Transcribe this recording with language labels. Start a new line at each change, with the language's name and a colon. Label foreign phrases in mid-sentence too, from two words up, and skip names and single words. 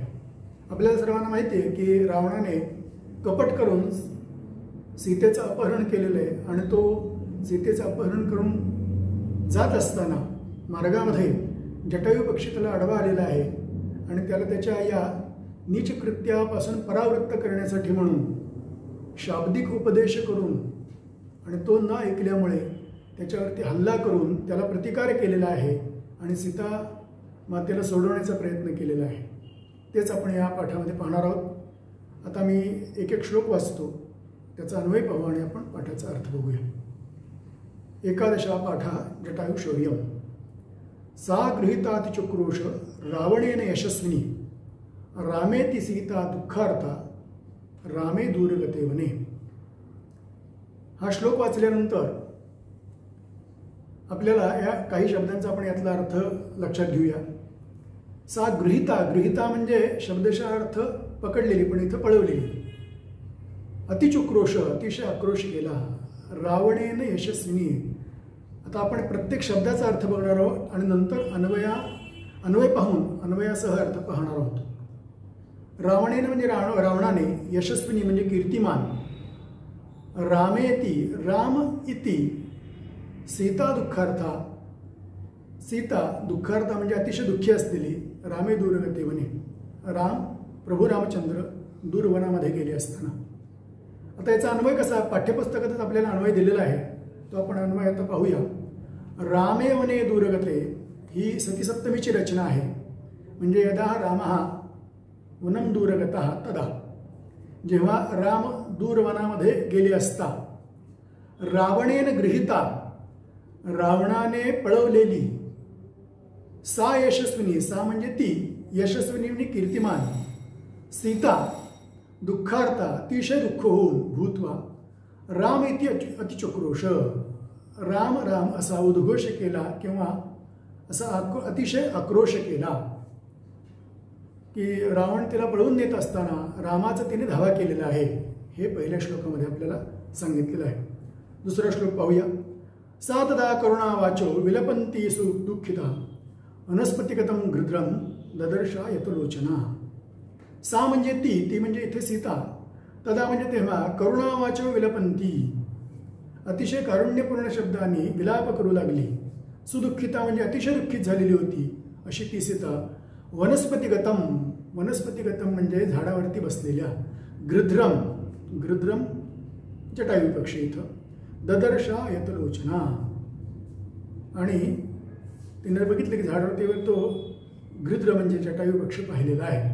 Marathi: आपल्याला सर्वांना माहिती आहे की रावणाने कपट करून सीतेचं अपहरण केलेलं आहे आणि तो सीतेचं अपहरण करून जात असताना मार्गामध्ये जटायू पक्षी त्याला आडवा आलेला आहे आणि त्याला त्याच्या या नीच कृत्यापासून परावृत्त करण्यासाठी म्हणून शाब्दिक उपदेश करून आणि तो न ऐकल्यामुळे त्याच्यावरती हल्ला करून त्याला प्रतिकार केलेला आहे आणि सीता मातेला सोडवण्याचा प्रयत्न केलेला आहे। तेच आपण या पाठामध्ये पाहणार आहोत। आता मी एक एक श्लोक वाचतो, त्याचा अन्वय पाहू आणि आपण पाठाचा अर्थ बघूया।
Sanskrit: एकादशा पाठः जटायु शौर्यम। सा गृहीतातिचक्रोश रावणेन यशस्विनी रामेति सीता दुःखार्था रामे दूरगते वने।
Marathi: हा श्लोक वाचल्यानंतर आपल्याला या काही शब्दांचा आपण यातला अर्थ लक्षात घेऊया।
Sanskrit: सा गृहीता,
Marathi: गृहीता म्हणजे शब्दशः अर्थ पकडलेली पण इथं पळवलेली। अतिचक्रोश, अतिशय आक्रोश केला।
Sanskrit: रावणेन यशस्विनी,
Marathi: आता आपण प्रत्येक शब्दाचा अर्थ बघणार आहोत आणि नंतर अन्वय पाहून अन्वयासह अर्थ पाहणार आहोत। रावणेन म्हणजे रावणाने, यशस्विनी म्हणजे कीर्तिमान,
Sanskrit: रामेति राम इति, सीता दुःखार्था, सीता दुःखार्था
Marathi: म्हणजे अतिशय दुःखी असलेली,
Sanskrit: रामे दूरगते वने,
Marathi: राम प्रभू रामचंद्र दूरवनामध्ये गेले असताना। आता याचा अन्वय कसा, पाठ्यपुस्तकातच आपल्याला अन्वय दिलेला आहे तो आपण अन्वय आता पाहूया।
Sanskrit: रामे वने दूरगते
Marathi: ही सतीसप्तमीची रचना आहे।
Sanskrit: म्हणजे यदा रामः वनं दूरगतः तदा,
Marathi: जेव्हा राम दूरवनामध्ये गेले असता,
Sanskrit: रावणेन गृहीता,
Marathi: रावणाने पळवलेली,
Sanskrit: सा यशस्विनी,
Marathi: सा म्हणजे ती, यशस्विनी म्हणजे कीर्तिमान,
Sanskrit: सीता दुःखार्था
Marathi: अतिशय दुःख होऊन भूत्वा,
Sanskrit: राम इति अतिचक्रोश,
Marathi: राम राम असा उद्घोष केला किंवा असा अतिशय आक्रोश केला की रावण तिला पळवून नेत असताना रामाचं तिने धावा केलेला आहे। हे पहिल्या श्लोकामध्ये आपल्याला सांगितलेलं आहे। दुसरा श्लोक पाहूया।
Sanskrit: सा तदा करुणा वाचो विलपंती सुदुःखिता वनस्पतिगतं गृध्रं ददर्शा यतलोचना।
Marathi: सा म्हणजे ती म्हणजे इथे सीता, तदा म्हणजे तेव्हा,
Sanskrit: करुणावाचो विलपंती
Marathi: अतिशय कारुण्यपूर्ण शब्दांनी विलाप करू लागली, सुदुःखिता म्हणजे अतिशय दुःखित झालेली होती अशी ती सीता, वनस्पतिगतम, वनस्पतिगतम म्हणजे झाडावरती बसलेल्या, गृध्रम, गृध्रम जटायू पक्षी इथं,
Sanskrit: ददर्शा यतलोचना,
Marathi: आणि तिने बघितलं की झाडावरती तो गृध्र म्हणजे जटायू पक्षी पाहिलेला आहे।